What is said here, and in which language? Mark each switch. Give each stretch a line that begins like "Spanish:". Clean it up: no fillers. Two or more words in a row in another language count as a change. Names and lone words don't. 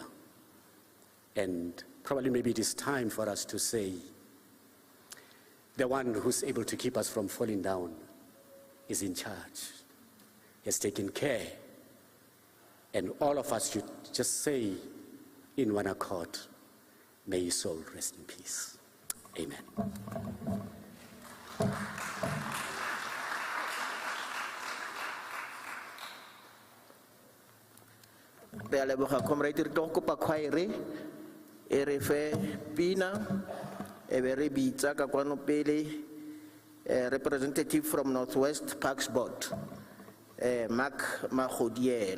English: And probably maybe it is time for us to say, the one who's able to keep us from falling down is in charge, has taken care, and all of us should just say in one accord, may his soul rest in peace. Amen.
Tswana: Re a leboga comrade, re tlo kopa khwaere e re fe pina e be re bitsa ka kwano pele
English: representative from Northwest Parks Board,
Tswana: Mark Mahodielo.